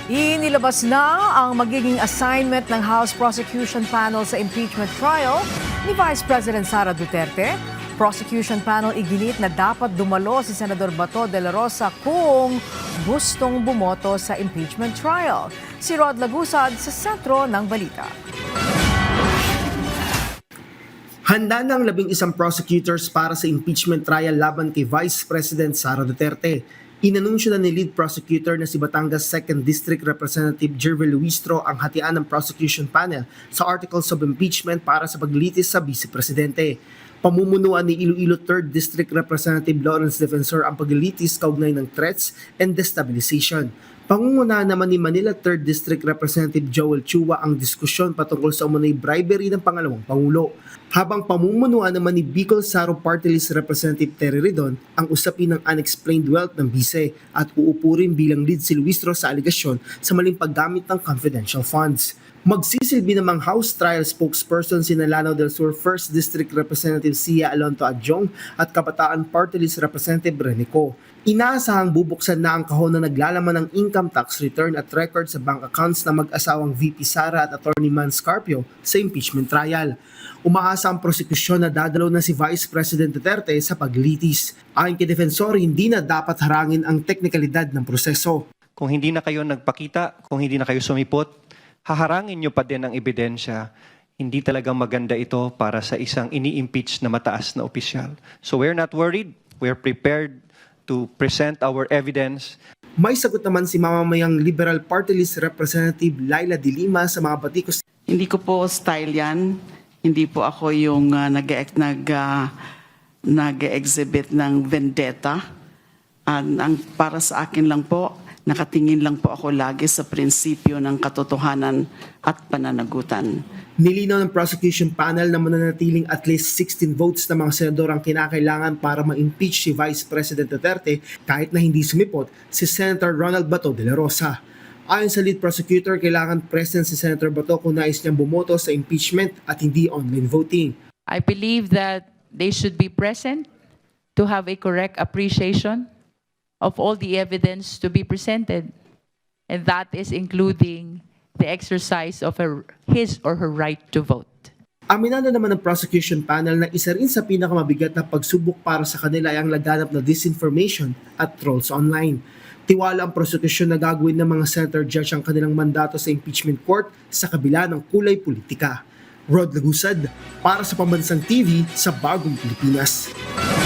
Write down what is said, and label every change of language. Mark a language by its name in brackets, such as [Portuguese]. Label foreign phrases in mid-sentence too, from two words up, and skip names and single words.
[Filipino] Inilabas na ang magiging assignment ng House Prosecution Panel sa [English] impeachment trial [Filipino] ni Vice President Sara Duterte. [English] Prosecution Panel [Filipino] iginit na dapat dumalo si Senador Bato de la Rosa kung gustong bumoto sa [English] impeachment trial. [Filipino] Si Rod Lagusad sa sentro ng balita. Handa ng 11 prosecutors para sa [English] impeachment trial [Filipino] laban kay Vice President Sara Duterte. Inanunsyo na ni [English] lead prosecutor [Filipino] na si Batangas 2nd District Representative Jervil Luistro ang hatian ng [English] prosecution panel [Filipino] sa [English] articles of impeachment [Filipino] para sa paglitis sa Vice Presidente. Pamumunuan ni Iloilo 3rd District Representative Lawrence Defensor ang paglilitis kaugnay ng [English] threats and destabilization. [Filipino] Pangungunahan naman ni Manila 3rd District Representative Joel Chua ang diskusyon patungkol sa umunay bribery ng pangalawang Pangulo. Habang pamumunuan naman ni Bicol Saro Party List Representative Terry Redon ang usapin ng [English] unexplained wealth [Filipino] ng bise at uupo rin bilang lead si Luistro sa aligasyon sa maling paggamit ng [English] confidential funds. [Filipino] Magsisilbi namang [English] House Trial Spokesperson [Filipino] si Lanao del Sur 1st District Representative Sia Alonto Adjong at Kabataan Party List Representative Renico. Inaasahang bubuksan na ang kahon na naglalaman ng [English] income tax return [Filipino] at record sa [English] bank accounts [Filipino] na mag-asawang VP Sara at Attorney Man Scarpio sa impeachment trial. Umaasa ang prosekusyon na dadalaw na si Vice President Duterte sa paglitis. Ayon kay Defensor, hindi na dapat harangin ang teknikalidad ng proseso. Kung hindi na kayo nagpakita, kung hindi na kayo sumipot, haharangin nyo pa din ang ebidensya. Hindi talagang maganda ito para sa isang ini-impeach na mataas na opisyal. [English] So we're not worried. We're prepared to present our evidence. [Filipino] May sagot naman si mamamayang Liberal Party List Representative Laila De Lima sa mga batikos. Hindi ko po style yan. Hindi po ako yung nag-exhibit ng vendetta. Para sa akin lang po, nakatingin lang po ako lagi sa prinsipyo ng katotohanan at pananagutan. Nilinaw ng [English] prosecution panel [Filipino] na mananatiling [English] at least 16 votes [Filipino] ng mga senador ang kinakailangan para ma-impeach si Vice President Duterte kahit na hindi sumipot si Senator Ronald Bato de la Rosa. Ayon sa [English] lead prosecutor, [Filipino] kailangan present si Senator Bato kung nais niyang bumoto sa impeachment at hindi [English] online voting. I believe that they should be present to have a correct appreciation of all the evidence to be presented. And that is including the exercise of his or her right to vote. [Filipino] Aminado naman ng [English] prosecution panel [Filipino] na isa rin sa pinakamabigat na pagsubok para sa kanila ay ang laganap na disinformation at [English] trolls online. [Filipino] Tiwala ang prosecution na gagawin ng mga [English] senator judge [Filipino] ang kanilang mandato sa impeachment court sa kabila ng kulay politika. Rod Lagusad para sa Pambansang TV sa Bagong Pilipinas.